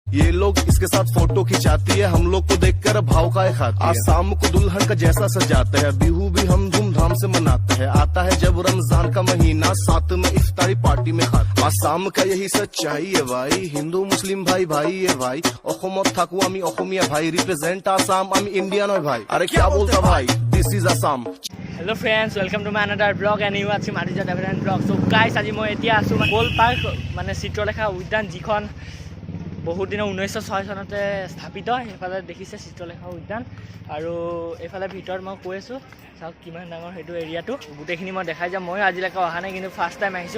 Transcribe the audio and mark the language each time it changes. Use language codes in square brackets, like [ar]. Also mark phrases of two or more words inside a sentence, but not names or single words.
[hi] ये लोग इसके साथ फोटो खिंचाती है, हम लोग को देखकर भाव का खाती है। आसाम को दुल्हन का जैसा सजाते हैं, बिहू भी हम धूमधाम से मनाते हैं। आता है जब रमजान का महीना, साथ में इफ्तारी पार्टी में खाते। आसाम का यही सच्चाई है भाई, हिंदू मुस्लिम भाई भाई है भाई। [as] অসমত থাকো আমি অসমীয়া ভাই, রিপ্রেজেন্ট আসাম, আমি ইন্ডিয়ান হয় ভাই। [hi] আরে क्या बोलता भाई, [en] this is [hi] आसाम। [en] hello friends welcome to my another vlog and you are Marija Develent vlog. so guys, [as] আজি মই এতিয়া আছো কোল পাৰ্ক মানে চিত্ৰলেখা উদ্যান, যিখন বহুত দিনৰ 1906 চনতে স্থাপিত। এফালে দেখিছে চিত্ৰলেখা উদ্যান, আৰু এফালে ভিতৰত মই কৈ আছোঁ চাওক কিমান ডাঙৰ সেইটো এৰিয়াটো। গোটেইখিনি মই দেখাই যাম। মই আজিলৈকে অহা নাই, কিন্তু [en] first time [as] আহিছোঁ।